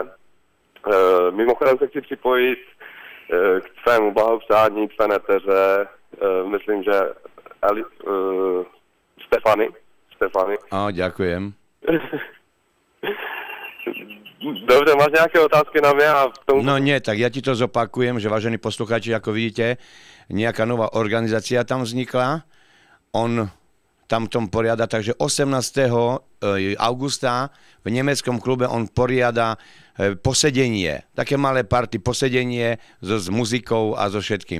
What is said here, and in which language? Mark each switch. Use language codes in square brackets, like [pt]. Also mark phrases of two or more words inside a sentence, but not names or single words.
[cs] Mimochodem se chci připojit k svému blahopřání, k své neteře, myslím, že Stefany. [sk] Ďakujem. [cs] Dobře, máš nějaké otázky na mě? [sk] No nie, tak ja ti to zopakujem, že vážení poslucháči, ako vidíte, nejaká nová organizácia tam vznikla. On tam tom poriada, takže 18. augusta v nemeckom klube on poriada posedenie, také malé party, posedenie s muzikou a so všetkým.